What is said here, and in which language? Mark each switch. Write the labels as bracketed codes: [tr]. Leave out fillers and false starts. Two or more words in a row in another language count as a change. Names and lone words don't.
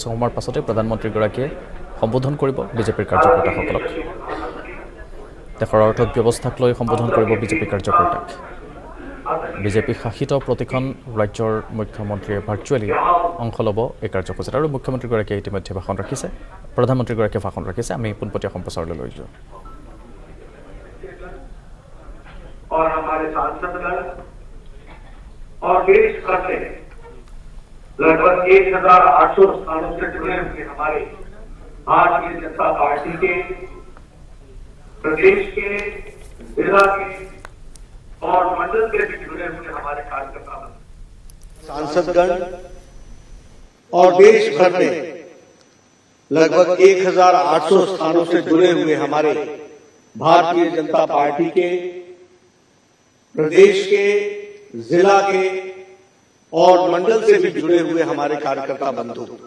[as] সময়ৰ পাছতে প্ৰধানমন্ত্ৰীগৰাকীয়ে সম্বোধন কৰিব বিজেপিৰ কাৰ্যকৰ্তাসকলক দেশৰ অৰ্থ ব্যৱস্থাক লৈ সম্বোধন কৰিব বিজেপি কাৰ্যকৰ্তাক বিজেপি শাসিত প্ৰতিখন ৰাজ্যৰ মুখ্যমন্ত্ৰীয়ে ভাৰ্চুৱেলি অংশ ল'ব এই কাৰ্যসূচীত আৰু মুখ্যমন্ত্ৰীগৰাকীয়ে ইতিমধ্যে ভাষণ ৰাখিছে প্ৰধানমন্ত্ৰীগৰাকীয়ে ভাষণ ৰাখিছে আমি পোনপটীয়া সম্প্ৰচাৰলৈ লৈ যাওঁ [hi] और हमारे सांसदगण और देश भर से लगभग 1800 स्थानों से जुड़े हुए हमारे भारतीय जनता पार्टी के प्रदेश के जिला के और मंडल से भी जुड़े हुए हमारे कार्यकर्ता सांसदगण और देश भर में लगभग 1800 स्थानों से जुड़े हुए हमारे भारतीय जनता पार्टी के प्रदेश के जिला के और मंडल से भी जुड़े हुए हमारे कार्यकर्ता बंधु